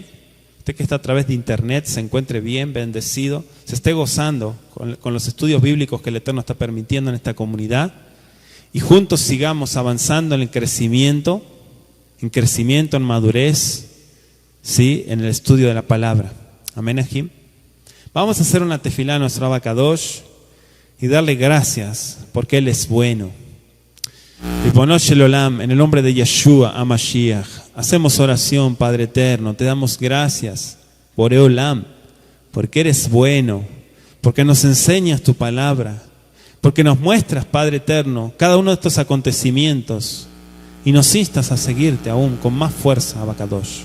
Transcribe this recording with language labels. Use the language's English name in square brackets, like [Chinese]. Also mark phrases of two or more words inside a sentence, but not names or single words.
[Spanish] Usted que está a través de internet se encuentre bien, bendecido, se esté gozando con los estudios bíblicos que el Eterno está permitiendo en esta comunidad, y juntos sigamos avanzando en el crecimiento, en madurez, ¿sí? En el estudio de la palabra. Amén, Ajim. Vamos a hacer una tefilá a nuestro [Hebrew] אבא קדוש [Spanish] y darle gracias porque Él es bueno. [Hebrew] רבונו של עולם, [Spanish] en el nombre de Yeshua HaMashiach, hacemos oración, Padre eterno, te damos gracias, [Hebrew] בורא עולם, [Spanish] porque eres bueno, porque nos enseñas tu palabra, porque nos muestras, Padre eterno, cada uno de estos acontecimientos y nos instas a seguirte aún con más fuerza, [Hebrew] אבא קדוש.